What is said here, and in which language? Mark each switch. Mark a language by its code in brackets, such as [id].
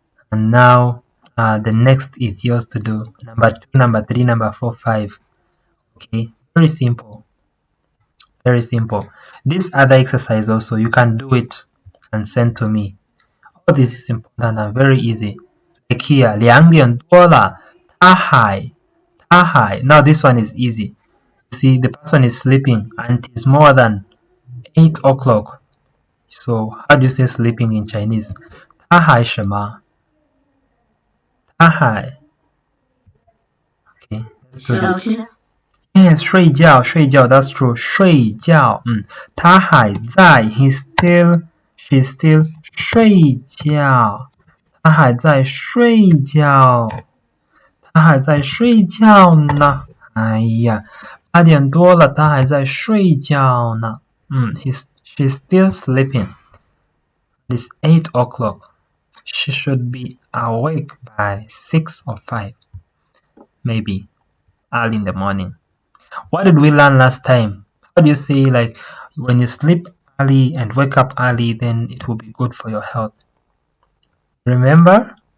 [en] And now the next is yours to do. Number 2, number 3, number 4, 5. Okay. Very simple. Very simple. This other exercise also, you can do it and send to me. All this is important and very easy. Like here, [zh] 2点多了，他还. [en] Now this one is easy. You see, the person is sleeping and it's more than 8 o'clock. So how do you say sleeping in Chinese? [zh] 他还什么？他还. [en] Okay, let's do this. [zh] 小声 [en] Yes, 睡觉, that's true. [zh] 睡觉. 他还在, [en] she's still [zh] 睡觉. 他还在睡觉.他还在睡觉呢. 哎呀, 8点多了, 他还在睡觉呢. [en] She's still sleeping. It's 8 o'clock. She should be awake by 6 or 5. Maybe early in the morning. What did we learn last time? How do you say, like, when you sleep early and wake up early, then it will be good for your health? Remember?